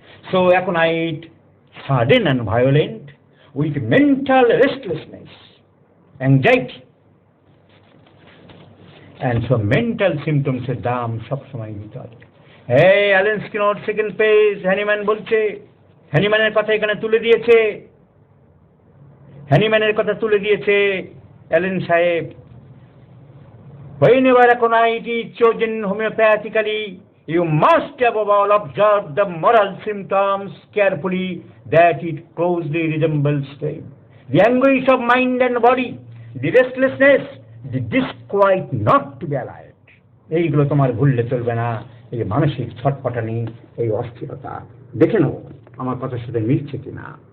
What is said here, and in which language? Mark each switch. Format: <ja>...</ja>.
<en>So aconite, sudden and violent, with mental restlessness, anxiety. And so mental symptoms</en> <bn>এর দাম সবসময় দিতে হবে। এই Allen Skinner, second page, Hahnemann বলছে, হ্যানিম্যানের কথা এখানে তুলে দিয়েছে, হ্যানিম্যানের কথা তুলে দিয়েছে অ্যালেন সাহেব।</bn> <en>Whenever aconite is chosen homeopathically, you must above all observe the moral symptoms carefully, that it closely resembles them. The anguish of mind and body, the restlessness, the disquiet not to be alive.</en> <bn>এইগুলো তোমার ভুললে চলবে না। এই মানসিক ছটপটানি, এই অস্থিরতা, দেখে নাও আমার কথার সাথে মিলছে কিনা।</bn>